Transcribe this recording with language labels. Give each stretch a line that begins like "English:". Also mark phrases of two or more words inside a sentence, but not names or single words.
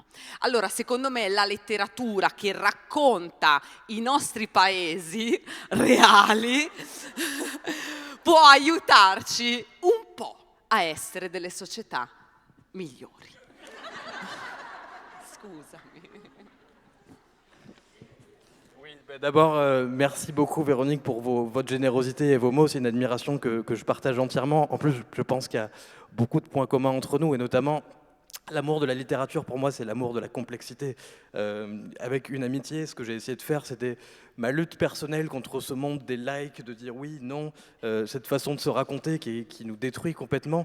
Italian: Allora, secondo me la letteratura che racconta i nostri paesi reali può aiutarci un po' a essere delle società migliori. Scusami.
French: Oui, d'abord, merci beaucoup Véronique pour votre générosité et vos mots. C'est une admiration que je partage entièrement. En plus, je pense qu'il y a beaucoup de points communs entre nous, et notamment l'amour de la littérature. Pour moi, c'est l'amour de la complexité. Avec une amitié, ce que j'ai essayé de faire, c'était ma lutte personnelle contre ce monde des likes, de dire oui, non, cette façon de se raconter qui nous détruit complètement.